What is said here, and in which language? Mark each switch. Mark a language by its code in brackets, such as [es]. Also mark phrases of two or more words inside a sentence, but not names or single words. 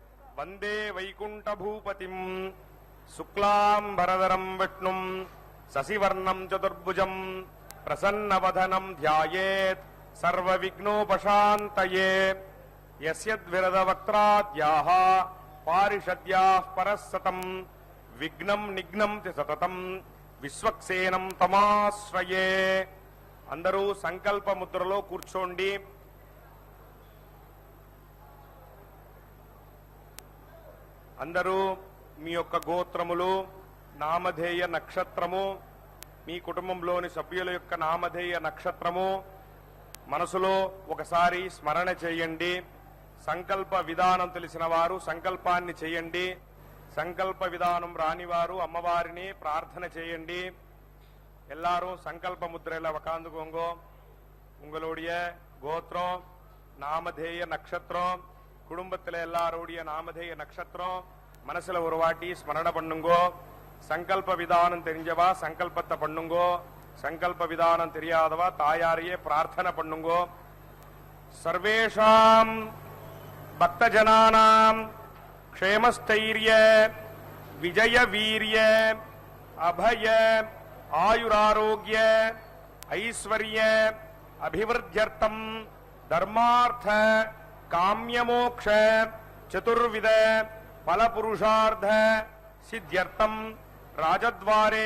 [sa] ವಂದೇ ವೈಕುಂಠಭೂಪತಿಂ ಶುಕ್ಲಾಂಬರಧರಂ ವಿಷ್ಣುಂ ಶಶಿವರ್ಣಂ ಚತುರ್ಭುಜಂ ಪ್ರಸನ್ನವದನಂ ಧ್ಯಾಯೇತ್ ಸರ್ವವಿಘ್ನೋಪಶಾಂತಯೇ ಯಸ್ಯದ್ವಿರದವಕ್ತ್ರಾದ್ಯಾಃ ಪಾರಿಷದ್ಯಾಃ ಪರಸ್ಸತಂ ವಿಘ್ನಂ ನಿಘ್ನಂತಿ ಸತತಂ విశ్వక్సేనం తమాశ్రయే. [te] అందరూ సంకల్ప ముద్రలో కూర్చోండి. అందరూ మీ యొక్క గోత్రములు, నామధేయ నక్షత్రము, మీ కుటుంబంలోని సభ్యుల యొక్క నామధేయ నక్షత్రము మనసులో ఒకసారి స్మరణ చేయండి. సంకల్ప విధానం తెలిసిన వారు సంకల్పాన్ని చేయండి. సంకల్ప విధానం రానివారు అమ్మవారిని ప్రార్థన చేయండి. [ta] எல்லாரும் சங்கல்ப முத்திரையில உக்காந்துக்கோங்க. உங்களுடைய கோத்திரம், நாமதேய நட்சத்திரம், குடும்பத்தில் எல்லாருடைய நாமதேய நட்சத்திரம் மனசுல ஒரு வாட்டி ஸ்மரண பண்ணுங்கோ. சங்கல்ப விதானம் தெரிஞ்சவா சங்கல்பத்தை பண்ணுங்கோ. சங்கல்ப விதானம் தெரியாதவா தாயாரையே பிரார்த்தனை பண்ணுங்கோ. [sa] சர்வேஷாம் பக்தஜனானாம் ಕ್ಷೇಮಸ್ಥೈರ್ಯ ವಿಜಯ ವೀರ್ಯ ಅಭಯ ಆಯುರಾರೋಗ್ಯ ಐಶ್ವರ್ಯ ಅಭಿವೃದ್ಧ್ಯರ್ಥಂ ಧರ್ಮಾರ್ಥ ಕಾಮ್ಯಮೋಕ್ಷ ಚತುರ್ವಿಧ ಫಲಪುರುಷಾರ್ಥ ಸಿದ್ಧ್ಯರ್ಥಂ ರಾಜದ್ವಾರೆ